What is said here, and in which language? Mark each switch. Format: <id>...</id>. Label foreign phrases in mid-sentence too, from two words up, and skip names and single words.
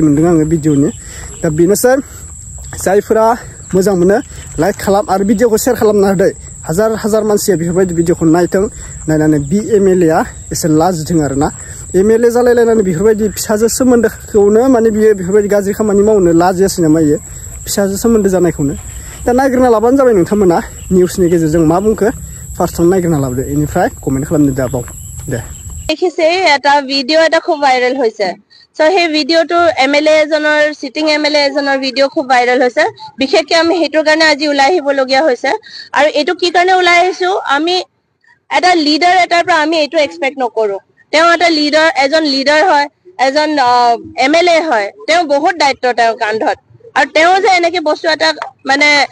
<brx>मोनदों आङो भिडिअनि दा बेनोसै जायफोरा मोजां मोनो लाइक खालाम आरो भिडिअखौ शेयार खालामना होदो हाजार हाजार मानसिया बेफोरबायदि भिडिअखौ नायथों नायनानै बि एमएलए आ एसे लाजिथों आरोना एमएलए जालायलायनानै बेफोरबायदि फिसाजो सोमोन्दोखौनो माने बियो बेफोरबायदि गाज्रि खामानि मावनो लाजियासै नामा इयो फिसाजो सोमोन्दो जानायखौनो दा नायग्रोना लाबानो जाबाय नोंथांमोना निउसनि गेजेरजों मा बुंखो फार्स्टआव नायग्रोना लाबोदो इनिफ्राय कमेन्ट खालामनो दाबाव दे</brx> <as>দেখিছে এটা ভিডিঅ' এটা খুব ভাইৰেল হৈছে সো সেই ভিডিঅ'টো এমএলএ এজনৰ সিটিং এমএলএ এজনৰ ভিডিঅ' খুব ভাইৰেল হৈছে বিশেষকৈ আমি হেতুৰ কাৰণে আজি ওলাই আহিবলগীয়া হৈছে আৰু এটো কি কাৰণে ওলাই আহিছো আমি এটা লিডাৰ এটাৰ পৰা আমি এটো এক্সপেক্ট নকৰো তেওঁ এটা লিডাৰ এজন লিডাৰ হয় এজন এমএলএ হয় তেওঁ বহুত দায়িত্ব তেওঁৰ কান্ধত আৰু তেওঁ যে এনেকে বস্তু এটা মানে</as>